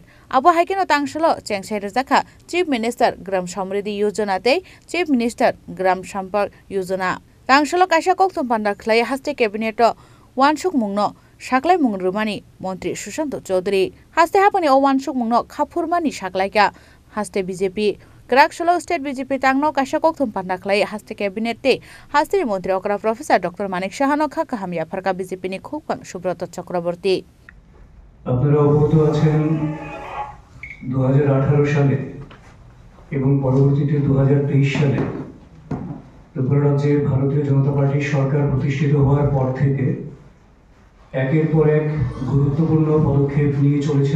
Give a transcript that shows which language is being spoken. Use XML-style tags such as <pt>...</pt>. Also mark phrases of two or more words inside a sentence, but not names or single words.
<trp>abo haikeno tangsalo chengsai rajaka</trp> <en>chief minister</en> <trp>gram samriddhi yojana te</trp> <en>chief minister</en> <trp>gram sampark yojana tangsalo kaisa koktom panda khlai haste cabinet o wansuk mungno saklai mung rumani mantri Sushant Chaudhary haste hapani o wansuk mungno khapurmani saklaika haste BJP Karaksolo state BJP tangno kaisa koktom panda khlai haste cabinet te haste mantri okra professor Dr. Manik Sahano kha kahamya farka BJP ni khokpang Subroto Chakraborty</trp> <bn>আপনারা অবগত আছেন 2018 সালে এবং পরবর্তীতে 2023 সালে ত্রিপুরা রাজ্যে ভারতীয় জনতা পার্টির সরকার প্রতিষ্ঠিত হওয়ার পর থেকে একের পর এক গুরুত্বপূর্ণ পদক্ষেপ নিয়ে চলেছেন</bn>